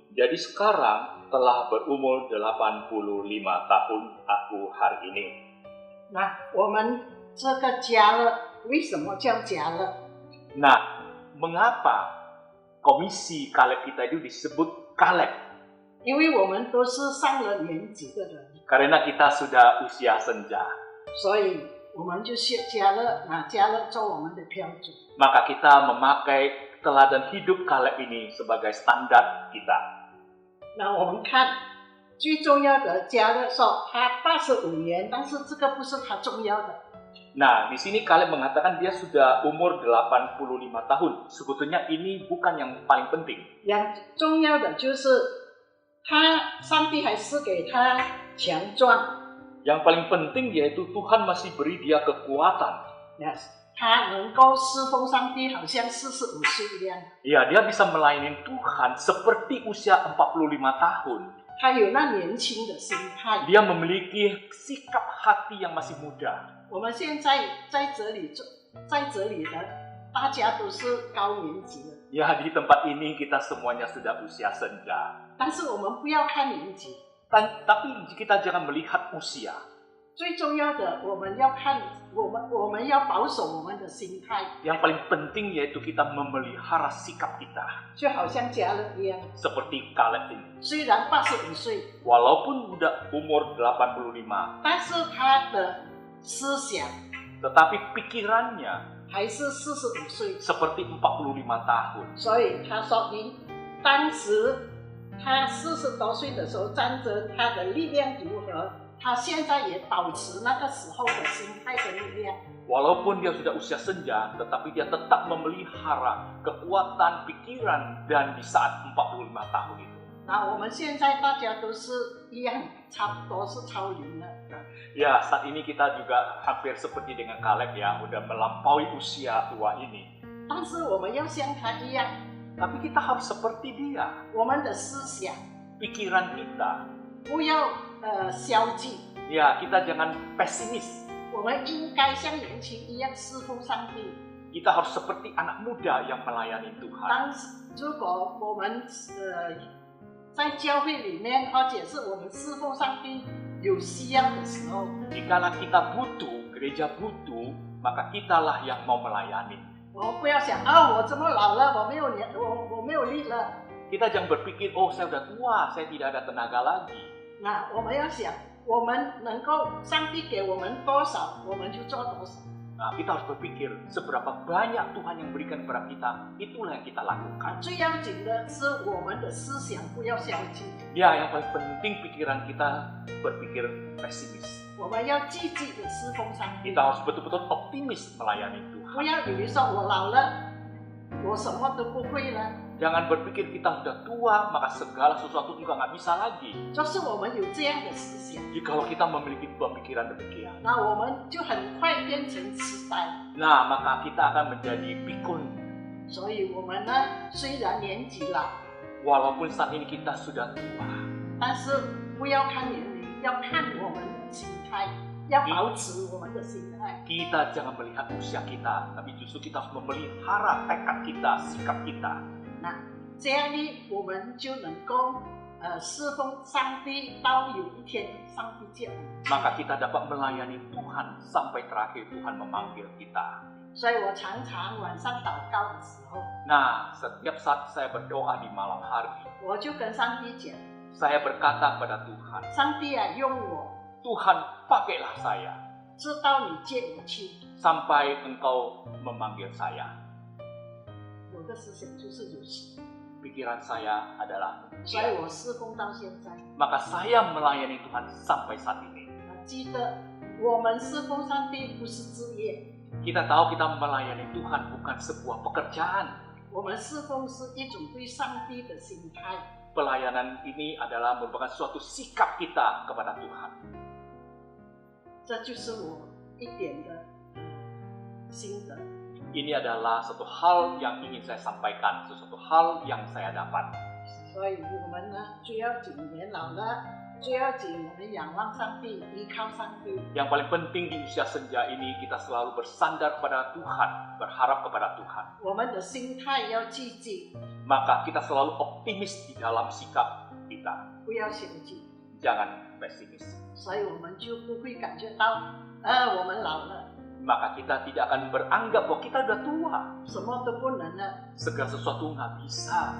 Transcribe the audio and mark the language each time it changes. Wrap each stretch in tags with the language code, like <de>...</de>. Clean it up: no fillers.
<id>Jadi sekarang telah berumur 85 tahun aku hari ini.</id> <zh>那我们这个加勒为什么叫加勒？</zh> <id>Nah, mengapa komisi Kaleb kita itu disebut Kaleb?</id> <zh>因为我们都是上了年纪的人，</zh> <id>Karena kita sudah usia senja,</id> <zh>所以我们就学加勒，拿加勒做我们的标准。</zh> <id>maka kita memakai teladan hidup Kaleb ini sebagai standar kita.</id> <zh>那我们看最重要的，加勒说他85年，但是这个不是他重要的。</zh> <id>Nah, di sini Kaleb mengatakan dia sudah umur 85 tahun. Sebetulnya ini bukan yang paling penting. yang</id> <zh>重要的就是他，上帝还是给他强壮，</zh> <id>Yang paling penting yaitu Tuhan masih beri dia kekuatan.</id> <zh>他能够侍奉上帝，好像45岁一样。</zh> <id>Ya, dia bisa melayani Tuhan seperti usia 45 tahun.</id> <zh>他有那年轻的心态。</zh> <id>Dia memiliki sikap hati yang masih muda.</id> <zh>我们现在在这里的，大家都是高年级了，</zh> <id>Ya, di tempat ini kita semuanya sudah usia senja.</id> <zh>但是我们不要看年纪，</zh> <id>Tapi kita jangan melihat usia.</id> <zh>最重要的我们要看我们要保守我们的心态，</zh> <id>Yang paling penting yaitu kita memelihara sikap kita.</id> <zh>就好像加勒一样，</zh> <id>Seperti Kaleb ini.</id> <zh>虽然85岁，</zh> <id>Walaupun udah umur 85,</id> <zh>但是他的思想</zh> <id>tetapi pikirannya</id> <zh>还是45岁，</zh> <id>seperti 45 tahun.</id> <zh>所以他说明当时他40多岁的时候，战争他的力量如何，他现在也保持那个时候的心态的力量。</zh> <id>Walaupun dia sudah usia senja, tetapi dia tetap memelihara kekuatan pikiran dan di saat 45 tahun itu.</id> <zh>那我们现在大家都是一样，差不多是超龄了。</zh> <id>Ya, saat ini kita juga hampir seperti dengan Kaleb ya, udah melampaui usia tua ini.</id> <zh>但是我们要像他一样，</zh> <id>Tapi kita harus seperti dia.</id> <zh>我们的思想</zh> <id>Pikiran kita,</id> <zh>不要消极，</zh> <id>ya kita jangan pesimis.</id> <zh>我们应该像年轻一样侍奉上帝。</zh> <id>Kita harus seperti anak muda yang melayani Tuhan.</id> <zh>当如果我们在教会里面，或者是我们侍奉上帝有需要的时候，</zh> <id>Dikala kita butuh, gereja butuh, maka kitalah yang mau melayani.</id> <zh>我们不要想啊，我这么老了，我没有力了。</zh> <id>Kita jangan berpikir, oh saya udah tua, saya tidak ada tenaga lagi.</id> <zh>那我们要想，我们能够上帝给我们多少，我们就做多少。</zh> <id>Nah, kita harus berpikir seberapa banyak Tuhan yang berikan kepada kita, itulah yang kita lakukan.</id> <zh>最要紧的是我们的思想不要消极，</zh> <id>Ya, yang paling penting pikiran kita berpikir pesimis.</id> <zh>我们要积极的侍奉上帝</zh> <id>Kita。 harus betul-betul optimis melayani</id> <zh>不</zh> <id>Tuhan.</id> <zh>要以为说我老了，我什么都不会了。</zh> <id>Jangan berpikir kita sudah tua, maka segala sesuatu juga nggak bisa lagi.</id> <zh>就是我们有这样的思想，</zh> <id>Jikalau kita memiliki pemikiran demikian,</id> <zh>那我们就很快变成痴呆。</zh> <id>nah maka kita akan menjadi pikun.</id> <zh>所以我们呢，虽然年纪老，</zh> <id>Walaupun saat ini kita sudah tua,</id> <zh>但是不要看年龄，要看我们的心态，要保持我们的心态。</zh> <id>kita jangan melihat usia kita, tapi justru kita harus memelihara tekad kita, sikap kita.</id> <zh>那这样呢，我们就能够侍奉上帝，到有一天上帝见我们。</zh> <id>Maka kita dapat melayani Tuhan sampai terakhir Tuhan memanggil kita.</id> <zh>所以我常常晚上祷告的时候，</zh> <id>Nah, setiap saat saya berdoa di malam hari,</id> <zh>我就跟上帝讲：</zh> <id>saya berkata kepada Tuhan,</id> <zh>上帝啊，用我，</zh> <id>Tuhan pakailah saya</id> <zh>直到你见我去。</zh> <id>sampai Engkau memanggil saya.</id> <zh>我的思想就是如此，</zh> <id>Pikiran saya adalah</id> <zh>所以我侍奉到现在。</zh> <id>maka saya melayani Tuhan sampai saat ini.</id> <zh>记得我们侍奉上帝不是职业，</zh> <id>Kita tahu kita melayani Tuhan bukan sebuah pekerjaan.</id> <zh>我们侍奉是一种对上帝的心态。</zh> <id>Pelayanan ini adalah merupakan suatu sikap kita kepada Tuhan.</id> <zh>这就是我一点的心得。</zh> <id>Ini adalah satu hal yang ingin saya sampaikan, sesuatu hal yang saya dapat.</id> <zh>所以我们呢，最要紧年老了，最要紧我们仰望上帝，依靠上帝。</zh> <id>Yang paling penting di usia senja ini kita selalu bersandar kepada Tuhan, berharap kepada Tuhan.</id> <zh>我们的心态要积极，</zh> <id>Maka kita selalu optimis di dalam sikap kita,</id> <zh>不要消极，</zh> <id>jangan pesimis.</id> <zh>所以我们就不会感觉到，我们老了，</zh> <id>Maka kita tidak akan beranggap bahwa kita udah tua,</id> <zh>什么都不能了。</zh> <id>segala sesuatu nggak bisa.</id>